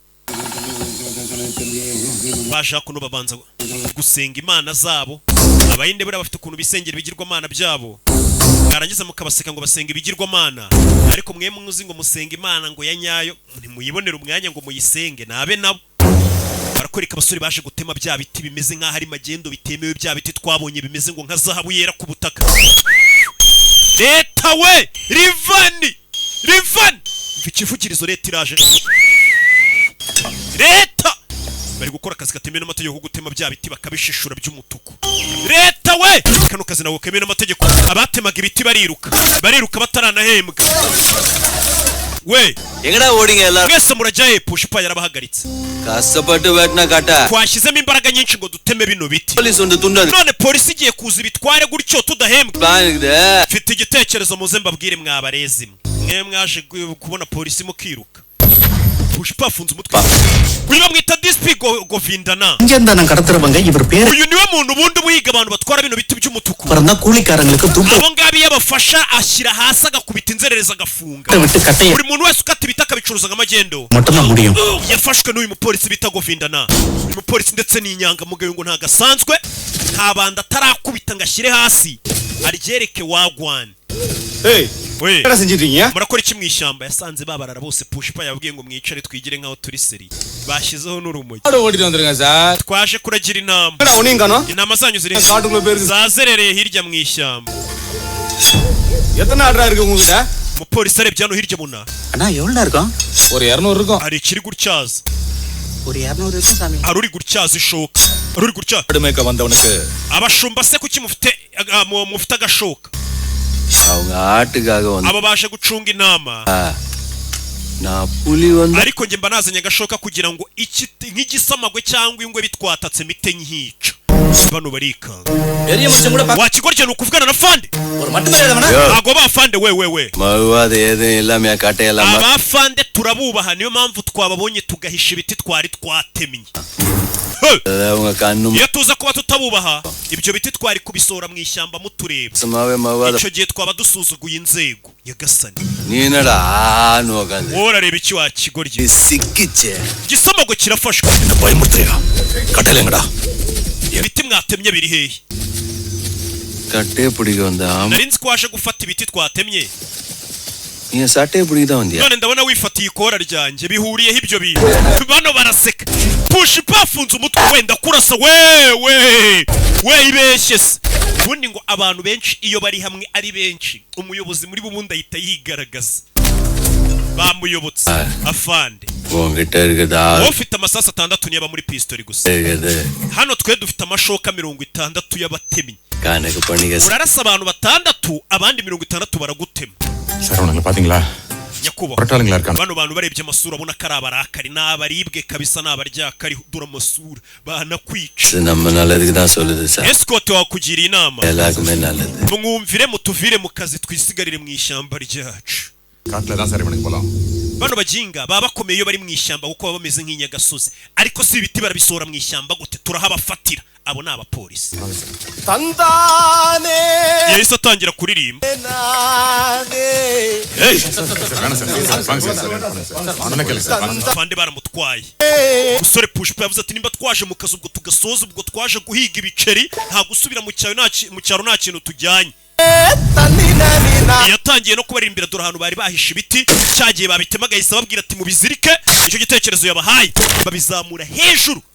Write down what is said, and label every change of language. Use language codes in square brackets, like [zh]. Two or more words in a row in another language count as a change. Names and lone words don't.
[rw] baje kuno babanza gusenga imana zabo abayinde bari bafite ukuntu bisengera ibigirwamana byabo barangiza mukabaseka ngo basenga ibigirwamana ariko mwe muzi ngo musenga imana ngo ya nyayo ntimuyibonera umwanya ngo muyisenge nabe nabo barakoreka abasore baje gutema bya biti bimeze nk'aho ari magendo bitemewe bya biti twabonye bimeze ngo nka zahabu yera ku butaka leta we rivani mvikivugirizo leta iraje leta bari gukora akazi katemewe n'amategeko gutema bya biti bakabishishura by'umutuku leta we kano kazi nawo kemewe n'amategeko abatemaga ibiti bariruka bataranahembwa we [ta] எங்கடா ஓடிங்க எல்லாரும் [rw] mwese murajyaye Pushpa yarabahagaritse [ta] கஷ்டப்பட்டு வெட்டின காட்டா [rw] twashyizemo imbaraga nyinshi ngo duteme bino biti [ta] போலீஸ் வந்து துண்டது [rw] none polisi igiye kuza ibitware gutyo tudahembwa [ta] பிளான் இருக்குது [rw] mfite igitekerezo muze mbabwire mwabarezi mwe mwaje kubona polisi mukiruka Pushpa afunze umutwe uyu bamwita DSP Govindana [ta] இங்க இருந்தா நான் கடத்துறவங்க இவர் பேரு [rw] uyu niwe muntu ubundi buhiga abantu batwara bino biti by'umutuku [ta] பறந்தா கூலிக்காரங்களுக்கு துண்டு [rw] abo ngabi yabafasha ashyira hasi agakubita inzerereza agafunga [ta] விட்டு கட்டைய [rw] buri muntu wese ukata ibiti akabicuruza nk'amagendo [ta] மட்டும்தான் முடியும் [rw] yafashwe n'uyu mupolisi bita Govindana uyu mupolisi ndetse n'inyangamugayo ngo ntagasanzwe nta banda atarakubita ngo ashyire hasi aryereke wagwan we [ta] என்ன செஞ்சிட்டீங்க [rw] murakora iki mu ishyamba yasanze babarara bose Pushpa yabwiye ngo mwicare twigire nkaho turi seri bashyizeho n'urumogi [ta] ஆடு ஓடிட்டு வந்துருங்க சார் [rw] twaje kuragira intama [ta] என்னடா உனியும் காணோம் [rw] intama zanyu ziri [ta] காட்டுக்குள்ள போயிருக்கு [rw] zazerereye hirya mu ishyamba [ta] எத்தனை ஆடுறா இருக்கு உங்ககிட்ட [rw] umupolisi arebye hano hirya muna [ta] அண்ணா எவ்வளவு இருக்கும் ஒரு 200 இருக்கும் [rw] hari ikiri gutyaza [ta] ஒரு 200 இருக்கும் சாமி [rw] hari uri gutyaza ishoka hari uri gutyaza [ta] ஆடு மேய்க்க வந்தவனுக்கு [rw] abashumba se kuki mufite agashoka [ta] அவங்க ஆட்டுக்காக வந்து [rw] abo baje gucunga intama [ta] நான் புலி வந்து [rw] ariko njye mba nazanye agashoka kugira ngo nk'igisamagwe cyangwa ingwe bitwatatse mite nyica bano barikanga [ta] பெரிய மனுஷன் கூட [rw] wakigorye ni ukuvugana na fande [ta] ஒரு மட்டும் தெரியாதவனா [rw] ntago bafande we [ta] மறுவாத எதுவும் இல்லாம கட்டையெல்லாம் [rw] abafande turabubaha niyo mpamvu twababonye tugahisha ibiti twari twatemye [ta] அவங்க கண்ணு [rw] iyo tuza kuba tutabubaha ibyo biti twari kubisohora mu ishyamba mutureba [ta] சும்மாவே மறுவாத [rw] icyo gihe twaba dusuzuguye inzego nyagasani [ta] நீ என்னடா ஆன்னு உக்காந்து [rw] wowe urareba iki wakigorye [ta] சிக்கிச்சே [rw] igisamagwe kirafashwe [ta] என்ன பயமுறுத்துறியா கட்டலைங்கடா [rw] ibiti mwatemye biri hehe [ta] கட்டே பிடிக்க வந்தா [rw] nari nzi ko waje gufata ibiti twatemye [ta] நீ சட்டையை பிடிக்க தான் வந்தியா [rw] none ndabona wifatiye ikora ryanjye bihuriyeho ibyo bintu bano baraseka Pushpa afunze umutwe wenda kurasa we ibeshye se ubundi ngo abantu benshi iyo bari hamwe ari benshi umuyobozi muri bubundi ahita yigaragaza bamuyobotse afande [ta] உங்ககிட்ட இருக்குதா [rw] wowe ufite amasasu 6 niba muri pistoli gusa [ta] இருக்குது [rw] hano twe dufite amashoka 60 y'abatemyi [ta] கணக்கு பண்ணிக்க [rw] urarasa abantu 6 abandi 60 baragutema [ta] சரவணங்களை பாத்தீங்களா [rw] nyakubahwa [ta] பட்டாளங்களா இருக்காங்க [rw] bano bantu barebye amasura abona ko ari abarakari n'abaribwe kabisa n'abaryakari dura amasura banakwica [ta] இது நம்ம நல்லதுக்கு தான் சொல்லுது சார் [rw] escort wakugiriye inama [ta] எல்லாருக்குமே நல்லது [rw] mwumvire mutuvire mu kazi twisigarire mu ishyamba ryacu [ta] காட்டுல தான் சரி பண்ணி போலாம் [rw] bano bajinga baba bakomeye iyo bari mu ishyamba kuko baba bameze nk'inyagasozi ariko si ibiti barabisohora mu ishyamba gute turahabafatira abo ni abapolisi [ta] தந்தானே [rw] yahise atangira kuririmba [ta] நானே வேணாம் சார் வாங்க சார் அண்ணா கேளுங்க சார் [rw] bande baramutwaye umusore pushpa yavuze ati nimba twaje mu kazi ubwo tugasoza ubwo twaje guhiga ibiceri nta gusubira mu cyaro nta kintu tujyanye yatangiye no kubaririmbira dore ahantu bari bahisha ibiti cyagiye babitema agahise babwira ati mubizirike icyo gitekerezo yabahaye babizamura hejuru